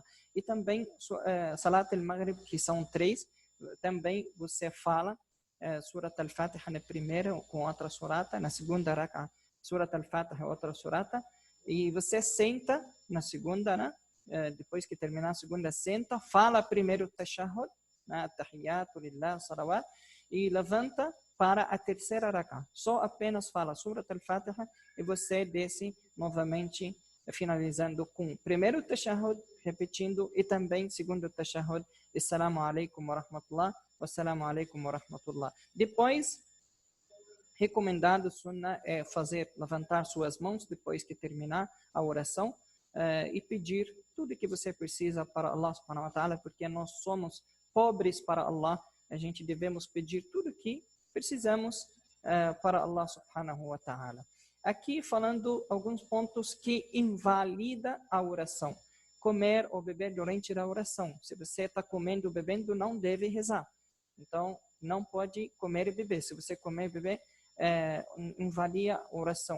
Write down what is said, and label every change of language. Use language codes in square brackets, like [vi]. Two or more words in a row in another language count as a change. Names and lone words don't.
[pt] E também Salat al-Maghrib, que são 3, também você fala Surat al-Fatiha na primeira com outra surata, na segunda rak'ah, Surat al-Fatiha outra surata, e você senta na segunda, né? Depois que terminar a segunda, senta, fala primeiro tashahhud, [ar] التحيات لله, [pt] salawat, e levanta para a terceira rak'ah. Só apenas fala Surat al-Fatiha e você desce novamente, finalizando com o primeiro tashahhud, repetindo, e também segundo tashahhud, [ar] السلام عليكم ورحمة الله, والسلام عليكم ورحمة الله. [pt] Depois, recomendado sunnah é levantar suas mãos depois que terminar a oração e pedir tudo que você precisa para [ar] الله سبحانه وتعالى, [pt] porque nós somos pobres para Allah, a gente devemos pedir tudo que precisamos para [ar] الله سبحانه وتعالى. [pt] Aqui falando alguns pontos que invalida a oração. Comer ou beber durante a oração. Se você está comendo ou bebendo, não deve rezar. Então, não pode comer e beber. Se você comer e beber, invalida a oração.